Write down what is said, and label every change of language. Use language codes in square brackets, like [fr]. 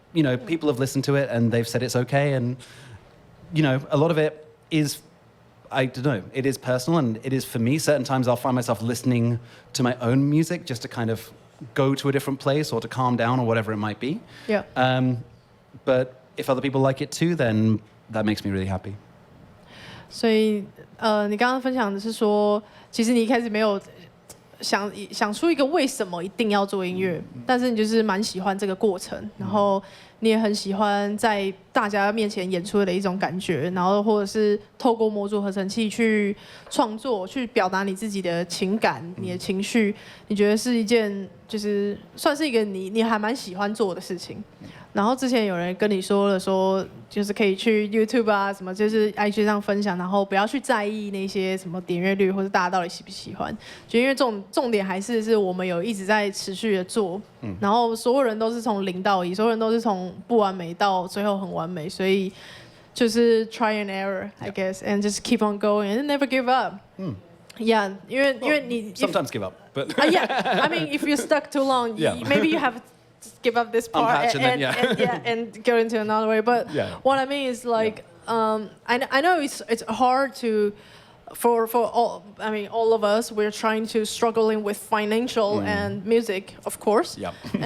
[en] And, people have listened to it and they've said it's okay. And, a lot of it is, I don't know, it is personal and it is for me. Certain times I'll find myself listening to my own music just to kind of go to a different place or to calm down or whatever it might be. Yeah. But if other people like it too, then that makes me really happy. [zh] 所以你刚刚分享的是说，其实你一开始没有想出一个为什么一定要做音乐，但是你就是蛮喜欢这个过程，然后你也很喜欢在大家面前演出的一种感觉，然后或者是透过模组合成器去创作，去表达你自己的情感、你的情绪，你觉得是一件就是算是一个你还蛮喜欢做的事情。然后之前有人跟你说了说，就是可以去 YouTube 啊什么，就是 IG 上分享，然后不要去在意那些什么点阅率或者大家到底喜不喜欢，就因为重点还是我们有一直在持续的做，然后所有人都是从0到1，所有人都是从不完美到最后很完美，所以就是 [en] try and error I guess and just keep on going and never give up. [zh] Yeah, 因为你 [en] sometimes give up, but yeah, I mean if you're stuck too long, maybe you have give up this part and go into another way. But what I mean is like I know it's hard to for all all of us, we're trying to struggling with financial and music, of course. Yeah.